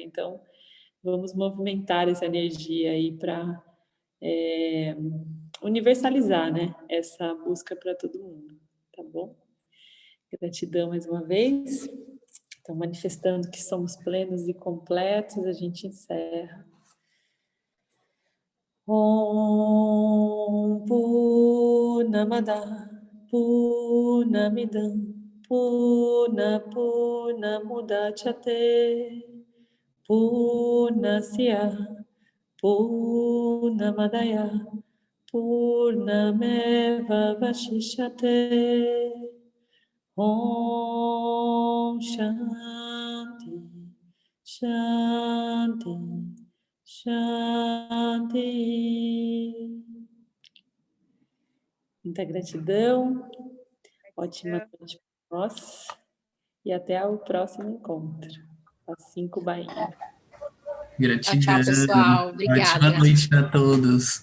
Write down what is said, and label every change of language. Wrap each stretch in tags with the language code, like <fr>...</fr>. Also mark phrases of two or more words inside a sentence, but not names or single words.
<pt>Então, vamos movimentar essa energia aí para universalizar, né, essa busca para todo mundo, tá bom? Gratidão mais uma vez. Então, manifestando que somos plenos e completos, a gente encerra.</pt> <sa>ॐ पूर्णमदः पूर्णमिदम् पूर्णमुदच्यते पूर्णस्य पूर्णमादाय पूर्णमेव वशिष्यते. ॐ शान्ति शान्ति शान्ति.</sa> <pt>Muita gratidão, ótima noite para nós e até o próximo encontro. As 5 bainhas. Gratidão. pessoal. Obrigada. Ótima noite a todos.</pt>